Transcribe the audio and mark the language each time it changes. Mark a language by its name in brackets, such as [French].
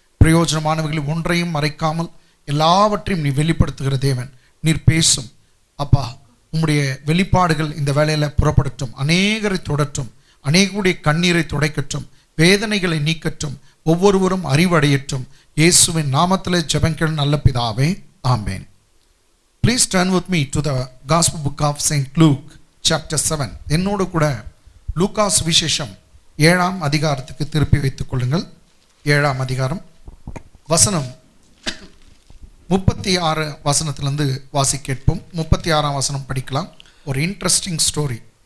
[Tamil] பிரயோஜனமானவர்கள் ஒன்றையும் மறைக்காமல் எல்லாவற்றையும் நீ வெளிப்படுத்துகிற தேவன். நீர் பேசும் அப்பா. உம்முடைய வெளிப்பாடுகள் இந்த வேலையில் புறப்படட்டும், அநேகரை தொடட்டும், அநேகருடைய கண்ணீரை துடைக்கட்டும், வேதனைகளை நீக்கட்டும், ஒவ்வொருவரும் அறிவடையட்டும். இயேசுவின் நாமத்தில் ஜெபங்கள் நல்ல பிதாவே, ஆமென். [English] Please turn with me to the Gospel book of St. Luke chapter 7. [Tamil] என்னோடு கூட லூகாஸ் விசேஷம் 7ஆம் அதிகாரத்துக்கு திருப்பி வைத்துக் கொள்ளுங்கள். 7ஆம் அதிகாரம் வசனம் 36 வசனத்திலிருந்து வாசி கேட்போம். 36ஆம் வசனம் படிக்கலாம். ஒரு [English] Interesting story.